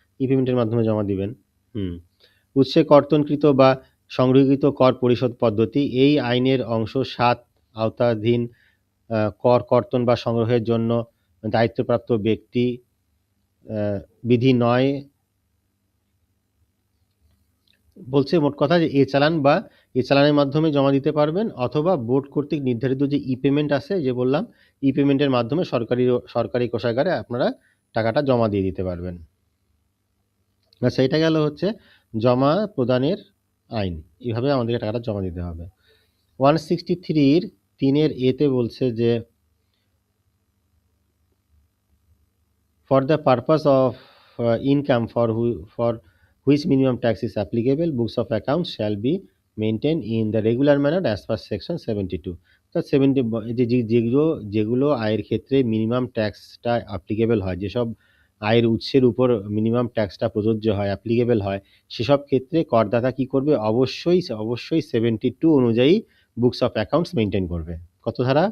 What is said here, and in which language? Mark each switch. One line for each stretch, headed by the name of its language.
Bangla: ই পেমেন্টের মাধ্যমে জমা দিবেন। উৎসে কর্তনকৃত বা সংগৃহীত কর পরিশোধ পদ্ধতি এই আইনের অংশ 7 আওতাধীন কর কর্তন বা সংগ্রহের জন্য দায়িত্বপ্রাপ্ত ব্যক্তি বিধি 9 বলছে মোট কথা যে এ-চালানের মাধ্যমে জমা দিতে পারবেন, অথবা বোর্ড কর্তৃক নির্ধারিত যে ই পেমেন্ট আছে, যে বললাম ই পেমেন্টের মাধ্যমে সরকারি কোষাগারে আপনারা টাকাটা জমা দিয়ে দিতে পারবেন। আচ্ছা, এটা গেল হচ্ছে জমা প্রদানের আইন, এইভাবে আমাদেরকে টাকাটা জমা দিতে হবে। 163-র 3-এর এতে বলছে যে
English: for the purpose of income for which minimum tax is applicable, books of accounts shall be maintained in the regular manner as per section 72.
Bangla: তো 70 যেগুলো আয়ের ক্ষেত্রে মিনিমাম ট্যাক্সটা অ্যাপ্লিকেবল হয়, যেসব আয়ের উৎসের উপর মিনিমাম ট্যাক্সটা প্রযোজ্য হয়, অ্যাপ্লিকেবল হয়, সেসব ক্ষেত্রে করদাতা কি করবে, অবশ্যই 72 অনুযায়ী বুকস অফ অ্যাকাউন্টস মেনটেন করবে। কত ধারা?